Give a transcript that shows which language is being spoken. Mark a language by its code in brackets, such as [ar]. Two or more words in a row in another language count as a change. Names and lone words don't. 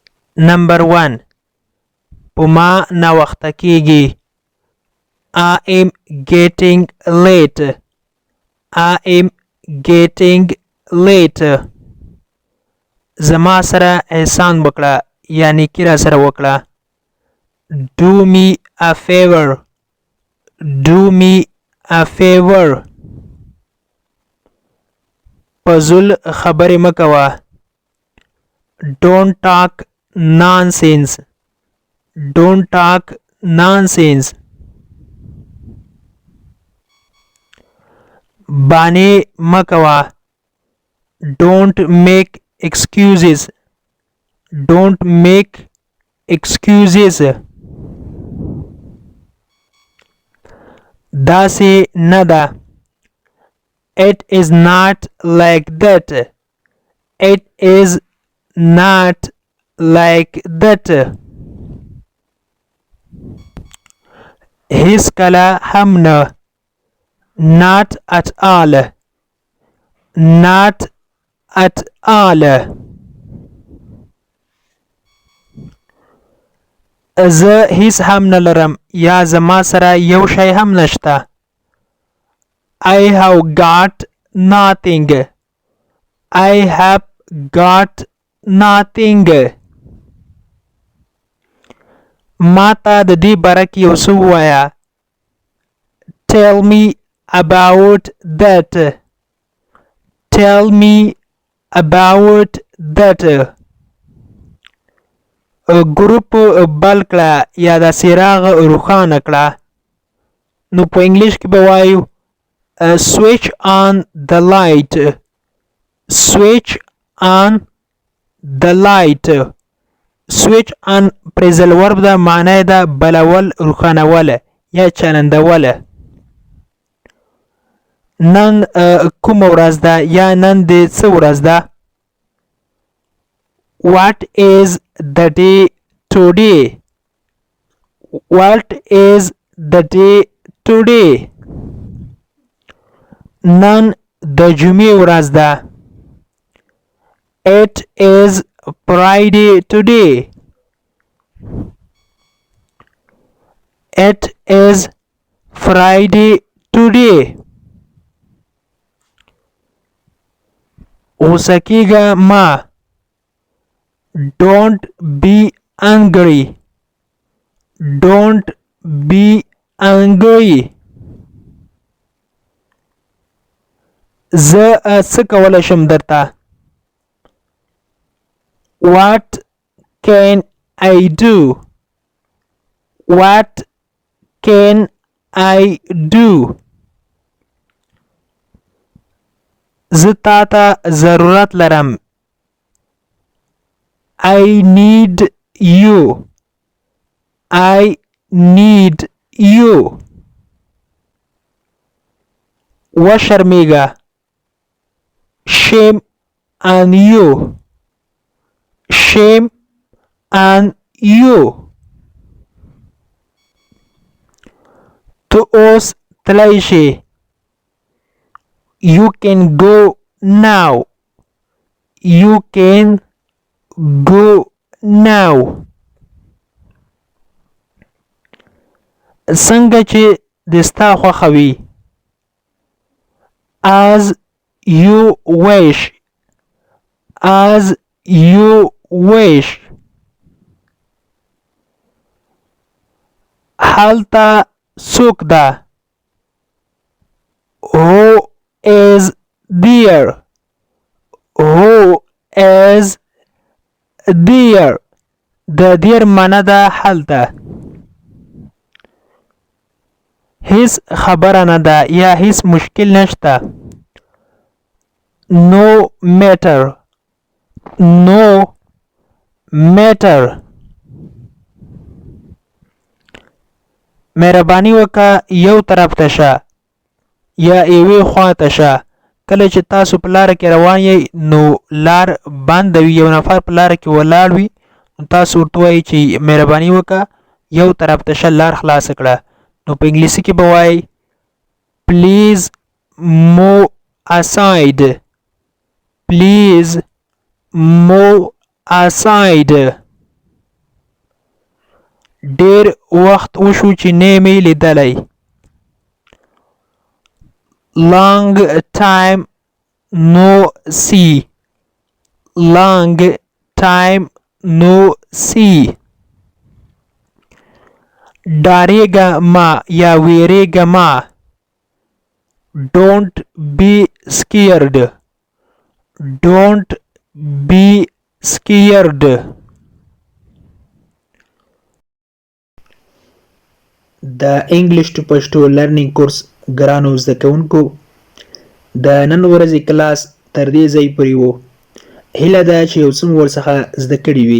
[ps] نمبر 1 په ما ناوخته کیږي. [en] I am getting late. I am getting late. [ps] زما سره احسان وکړه یا نیکی را سره وکړه. [en] Do me a favor. Do me a favor. [ps] پزول خبرې مه کوه. [en] Don't talk nonsense. Don't talk nonsense. [ps] بانې مه کوه. [en] Don't make excuses. Don't make excuses. [ps] داسې نه ده. [en] It is not like that. It is not like that. [ps] هیڅ کله هم نه. [en] Not at all. Not at all. [ps] زه هیڅ هم نه لرم یا زما سره یو شی هم نشته. [en] I have got nothing. I have got nothing. [ps] ما ته د دې باره کې یو څه ووایه. [en] Tell me about that. Tell me about that. [ps] ګروپ بل کړه یا د څراغ روښانه کړه. نو په انګلیش کې به وایو [en] switch on the light. Switch on the light. switch on phrasal verb [ps] ده معنی ده بلول روښانول یا چلندول. نن کومه ورځ ده یا نن د څه ورځ ده. [en] What is the day today? What is the day today? [ps] نن د جمعې ورځ ده. [en] It is Friday today. It is Friday today. [ps] غوسه کیږه ما. [en] Don't be angry. Don't be angry. [ps] زه څه کولی شم درته. [en] What can I do? What can I do? [ps] زه تا ته ضرورت لرم. [en] I need you. I need you. [ps] وشرمیږه. [en] Shame on you. Shame on you. [ps] ته اوس تلی شې. [en] You can go now. You can go now. [ps] څنګه چې د ستا خوښه وي. [en] As you wish. As you wish. [ps] هلته څوک ده. [en] Who is there? Who is there? [ps] د there معنی ده هلته. هیڅ خبره نه ده یا هیڅ مشکل نشته. [en] No matter. No matter. [ps] مهرباني وکړه یو طرف ته شه یا یوې خوا ته شه. کله چې تاسو په لاره کې روان یې نو لار بنده وي یو نفر په لاره کې ولاړ وي نو تاسو ورته وایئ چې مهرباني وکړه یو طرف ته شه لار خلاصه کړه. نو په انګلیسي کې به وایي [en] please move aside. Please move aside. [ps] ډیر وخت وشو چې نه مې لیدلی. [en] long time no see. long time no see. [ps] ډارېږه مه یا ویرېږه مه. [en] don't be scared. don't be scared. [ps] د [en] English to Pashto learning course [ps] ګرانو زده کوونکو، د نن ورځې کلاس تر دې ځای پورې و. هیله ده چې یو څه مو ورڅخه زده کړي وي.